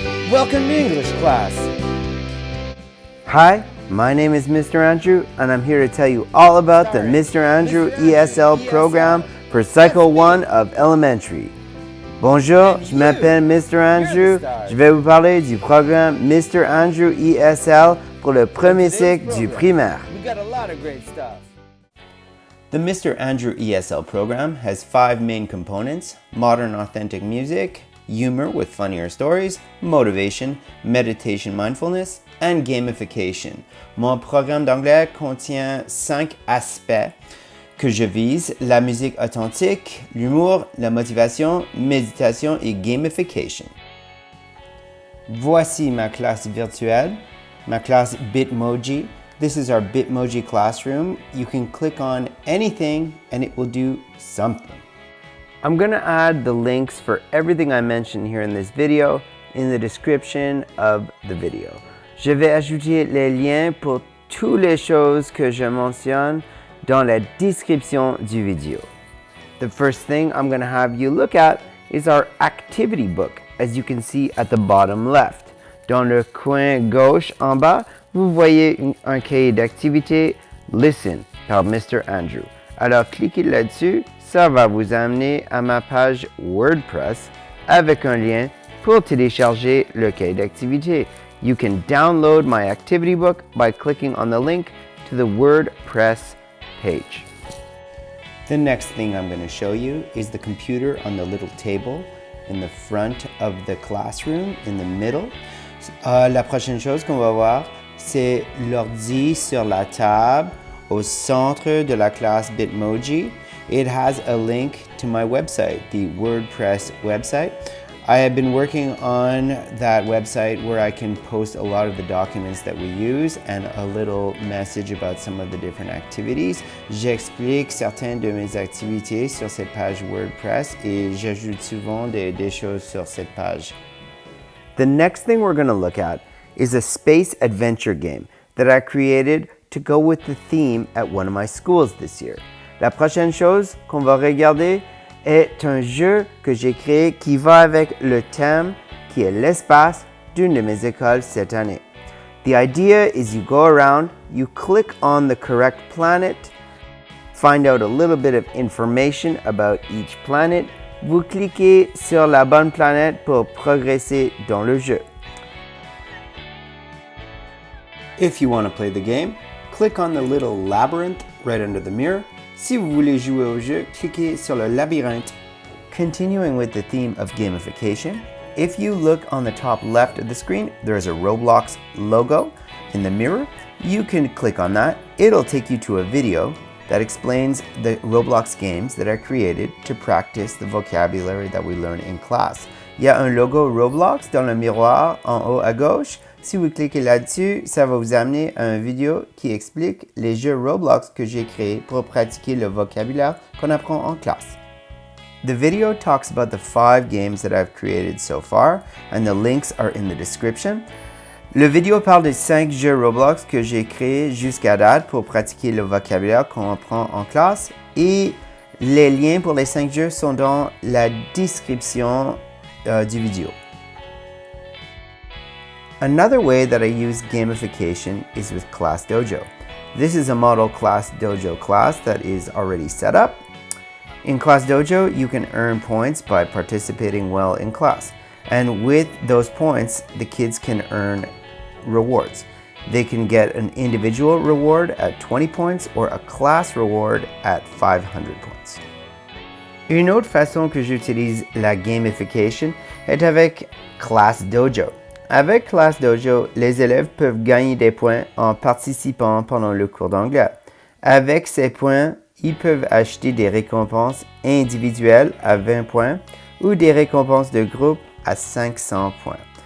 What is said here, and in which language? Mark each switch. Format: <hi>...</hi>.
<en>Welcome to English class. Hi, my name is Mr. Andrew, and I'm here to tell you all about the Mr. Andrew ESL program for Cycle 1 of Elementary.</en> <fr>Bonjour, je m'appelle Mr. Andrew. Je vais vous parler du programme Mr. Andrew ESL pour le premier cycle du primaire.</fr> <en>We got a lot of great stuff. The Mr. Andrew ESL program has 5 main components: modern authentic music, humor with funnier stories, motivation, meditation mindfulness, and gamification.</en> <fr>Mon programme d'anglais contient 5 aspects que je vise: la musique authentique, l'humour, la motivation, méditation et gamification. Voici ma classe virtuelle, ma classe Bitmoji.</fr> <en>This is our Bitmoji classroom. You can click on anything and it will do something. I'm going to add the links for everything I mentioned here in this video in the description of the video.</en> <fr>Je vais ajouter les liens pour toutes les choses que je mentionne dans la description du vidéo.</fr> <en>The first thing I'm going to have you look at is our activity book, as you can see at the bottom left.</en> <fr>Dans le coin gauche en bas, vous voyez un cahier d'activité Listen par Mr. Andrew. Alors cliquez là-dessus, ça va vous amener à ma page WordPress avec un lien pour télécharger le cahier d'activité.</fr> <en>You can download my activity book by clicking on the link to the WordPress page. The next thing I'm going to show you is the computer on the little table in the front of the classroom, in the middle.</en> <fr>La prochaine chose qu'on va voir, c'est l'ordi sur la table au centre de la classe Bitmoji.</fr> <en>It has a link to my website, the WordPress website. I have been working on that website where I can post a lot of the documents that we use and a little message about some of the different activities.</en> <fr>J'explique certaines de mes activités sur cette page WordPress et j'ajoute souvent des choses sur cette page.</fr> <en>The next thing we're going to look at is a space adventure game that I created to go with the theme at one of my schools this year.</en> <fr>La prochaine chose qu'on va regarder est un jeu que j'ai créé qui va avec le thème qui est l'espace d'une de mes écoles cette année.</fr> <en>The idea is you go around, you click on the correct planet, find out a little bit of information about each planet.</en> <fr>Vous cliquez sur la bonne planète pour progresser dans le jeu.</fr> <en>If you want to play the game, click on the little labyrinth right under the mirror.</en> <fr>Si vous voulez jouer au jeu, cliquez sur le labyrinthe.</fr> <en>Continuing with the theme of gamification, if you look on the top left of the screen, there's a Roblox logo in the mirror. You can click on that. It'll take you to a video that explains the Roblox games that I created to practice the vocabulary that we learn in class.</en> <fr>Il y a un logo Roblox dans le miroir en haut à gauche. Si vous cliquez là-dessus, ça va vous amener à une vidéo qui explique les jeux Roblox que j'ai créés pour pratiquer le vocabulaire qu'on apprend en classe.</fr> <en>The video talks about the 5 games that I've created so far, and the links are in the description.</en> <fr>Le vidéo parle des 5 jeux Roblox que j'ai créés jusqu'à date pour pratiquer le vocabulaire qu'on apprend en classe, et les liens pour les 5 jeux sont dans la description du vidéo.</fr> <en>Another way that I use gamification is with Class Dojo. This is a model Class Dojo class that is already set up. In Class Dojo, you can earn points by participating well in class. And with those points, the kids can earn rewards. They can get an individual reward at 20 points or a class reward at 500 points.</en> <fr>Une autre façon que j'utilise la gamification est avec Class Dojo. Avec Class Dojo, les élèves peuvent gagner des points en participant pendant le cours d'anglais. Avec ces points, ils peuvent acheter des récompenses individuelles à 20 points ou des récompenses de groupe à 500 points.</fr>